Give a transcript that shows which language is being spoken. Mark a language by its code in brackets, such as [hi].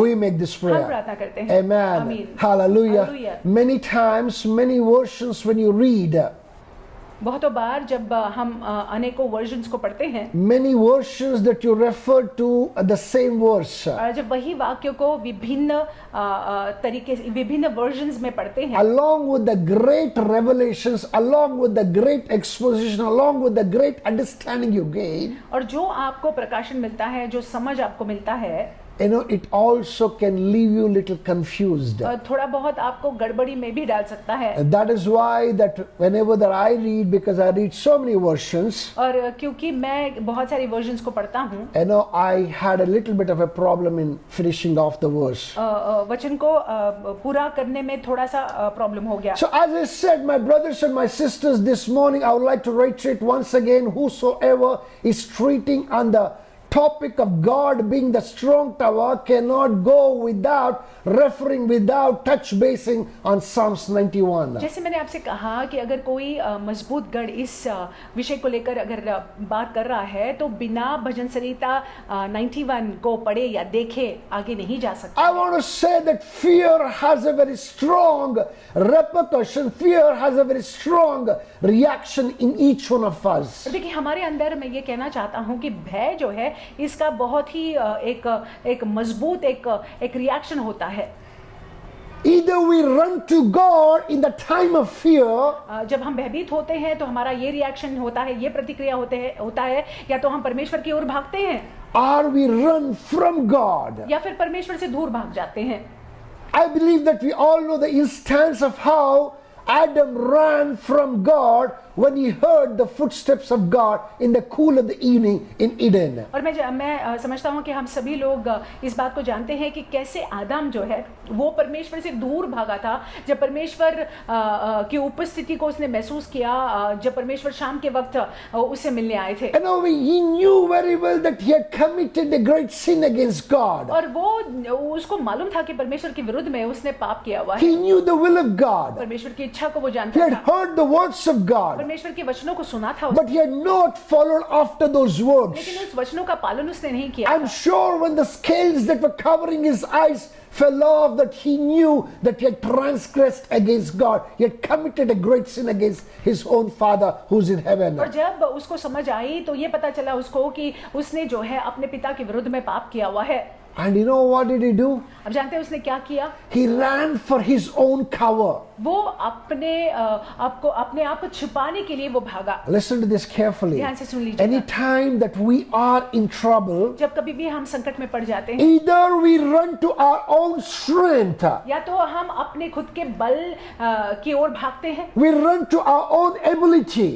[en] we make this [hi] हम [en] prayer. [hi] प्रार्थना करते हैं। [en] Amen. [hi] आमीन। [en] Hallelujah. Hallelujah. Many times, many versions when you read, [hi] बहुतों बार जब हम अनेकों वर्जन्स को पढ़ते हैं, [en] many versions that you refer to the same verse. [hi] और जब वही वाक्य को विभिन्न तरीके से विभिन्न वर्जन्स में पढ़ते हैं, [en] Along with the great revelations, along with the great exposition, along with the great understanding you gain, [hi] और जो आपको प्रकाशन मिलता है, जो समझ आपको मिलता है, [en] you know, it also can leave you a little confused. [hi] थोड़ा बहुत आपको गड़बड़ी में भी डाल सकता है। [en] And that is why that whenever that I read, because I read so many versions, [hi] और क्योंकि मैं बहुत सारी वर्जन्स को पढ़ता हूँ, [en] you know, I had a little bit of a problem in finishing off the verse. [hi] वचन को पूरा करने में थोड़ा सा प्रॉब्लम हो गया। [en] So as I said, my brothers and my sisters, this morning I would like to reiterate once again, whosoever is treating on the topic of God being the strong tower cannot go without referring, without touch basing on Psalms 91. [hi] जैसे मैंने आपसे कहा कि अगर कोई मजबूत गढ़ इस विषय को लेकर अगर बात कर रहा है तो बिना भजन संहिता 91 को पढ़े या देखे आगे नहीं जा सकता। [en] I want to say that fear has a very strong repercussion. Fear has a very strong reaction in each one of us. [hi] देखिए, हमारे अंदर मैं ये कहना चाहता हूँ कि भय जो है इसका बहुत ही एक मजबूत एक रिएक्शन होता है। [en] Either we run to God in the time of fear, [hi] जब हम भयभीत होते हैं तो हमारा ये रिएक्शन होता है, ये प्रतिक्रिया होता है, या तो हम परमेश्वर की ओर भागते हैं, [en] or we run from God. [hi] या फिर परमेश्वर से दूर भाग जाते हैं। [en] I believe that we all know the instance of how Adam ran from God when he heard the footsteps of God in the cool of the evening in Eden. [hi] और मैं समझता हूँ कि हम सभी लोग इस बात को जानते हैं कि कैसे आदम जो है वो परमेश्वर से दूर भागा था जब परमेश्वर की उपस्थिति को उसने महसूस किया, जब परमेश्वर शाम के वक्त उससे मिलने आए थे। [en] And now he knew very well that he had committed a great sin against God. [hi] और वो उसको मालूम था कि परमेश्वर के विरुद्ध में उसने पाप किया हुआ है। [en] He knew the will of God. [hi] परमेश्वर की इच्छा को वो [en] He [hi] जानता [en] had [hi] था, [en] heard the words of God, [hi] परमेश्वर के वचनों को सुना था, [en] but he had not followed after those words. [hi] लेकिन उस वचनों का पालन उसने नहीं किया [en] I'm [hi] था। [en] sure when the scales that were covering his eyes fell off, that he knew that he had transgressed against God. He had committed a great sin against his own Father who's in heaven. [hi] और जब उसको समझ आई तो ये पता चला उसको कि उसने जो है अपने पिता के विरुद्ध में पाप किया हुआ है। [en] And you know what did he do? [hi] अब जानते हैं उसने क्या किया? [en] He ran for his own cover. [hi] वो अपने आप को छुपाने के लिए वो भागा। [en] Listen to this carefully. [hi] ध्यान से सुन लीजिएगा। [en] Anytime that we are in trouble, [hi] जब कभी भी हम संकट में पड़ जाते हैं, [en] either we run to our own strength, [hi] या तो हम अपने खुद के बल की ओर भागते हैं, [en] we run to our own ability,